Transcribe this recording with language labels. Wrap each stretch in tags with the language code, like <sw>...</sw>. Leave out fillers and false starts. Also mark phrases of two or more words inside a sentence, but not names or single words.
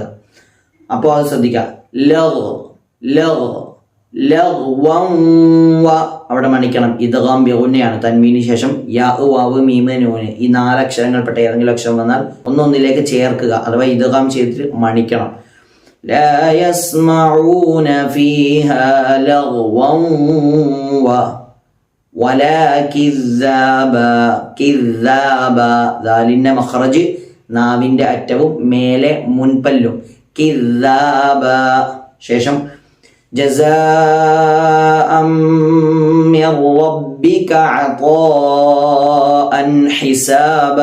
<ml>അപ്പോൾ അത് ശ്രദ്ധിക്കുക.</ml> <ar>لغوا و</ar> <ml>അവിടെ മണിക്കണം. ഇദ്ഗാം ബിഗുന്നയാണ്. തൻവീന് ശേഷം യാ വാവ് മീമ് നൂന്, ഈ 4 അക്ഷരങ്ങൾപ്പെട്ട ഏതെങ്കിലും അക്ഷരം വന്നാൽ ഒന്നൊന്നിലേക്ക് ചേർക്കുക, അഥവാ ഇദ്ഗാം ചെയ്തിട്ട് മണിക്കണം.</ml> <ar>لا يسمعون فيها لغوا ولا كذابا.</ar> <ml>ദാലിന്റെ മഖ്റജ് നാവിന്റെ അറ്റവും മേലെ മുൻപല്ലും.</ml> <ar>കിദ്ദാബ. ശേഷം جزاء من ربك عطاء حسابا.</ar>